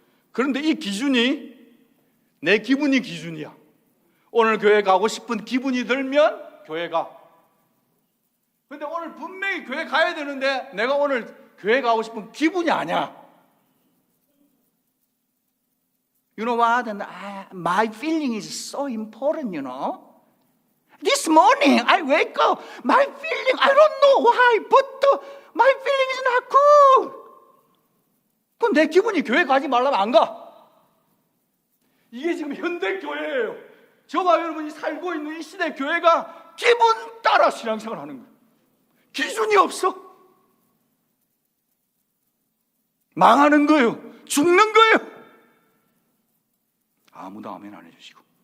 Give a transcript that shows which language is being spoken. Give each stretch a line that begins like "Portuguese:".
Korean: 그런데 이 기준이 내 기분이 기준이야. 오늘 교회 가고 싶은 기분이 들면 교회 가. 근데 오늘 분명히 교회 가야 되는데 내가 오늘 교회 가고 싶은 기분이 아니야.
English: You know what? My feeling is so important, you know. This morning I wake up, my feeling, I don't know why, but my feeling is not good.
Korean: 그럼 내 기분이 교회 가지 말라면 안 가. 이게 지금 현대 교회예요. 저와 여러분이 살고 있는 이 시대 교회가 기분 따라 신앙생활 하는 거예요. 기준이 없어. 망하는 거예요. 죽는 거예요. 아무도 아멘 안 해주시고.